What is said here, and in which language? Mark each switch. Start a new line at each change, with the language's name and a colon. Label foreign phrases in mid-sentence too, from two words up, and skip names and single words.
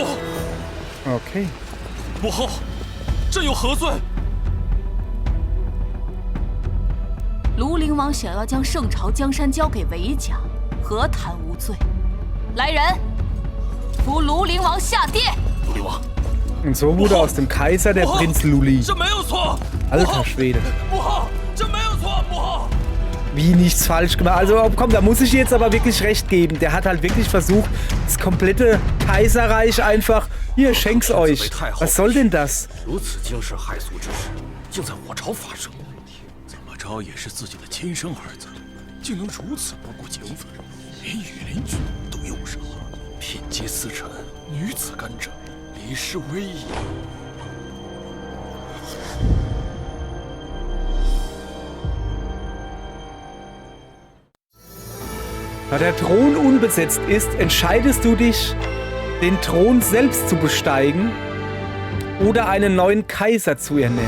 Chinese: OK。母后，朕有何罪？庐陵王想要将圣朝江山交给韦家，何谈无罪？来人，扶庐陵王下殿。庐陵王。
German: Und so wurde aus dem Kaiser der Prinz Luli.
Chinese: 这没有错。
German: Alter Schwede.
Chinese: 母后，这没有错，母后。
German: Wie nichts falsch gemacht. Also komm, da muss ich jetzt aber wirklich recht geben. Der hat halt wirklich versucht, das komplette Kaiserreich einfach... Hier, schenk's euch. Was soll denn das?
Chinese: 如此惊世骇俗之事，竟在我朝发生。昭也是自己的亲生儿子，竟能如此不顾情分，连羽林军都又是天阶司臣，女子干政，李氏威仪。
German: Da der Thron unbesetzt ist, entscheidest du dich, den Thron selbst zu besteigen oder einen neuen Kaiser zu ernennen.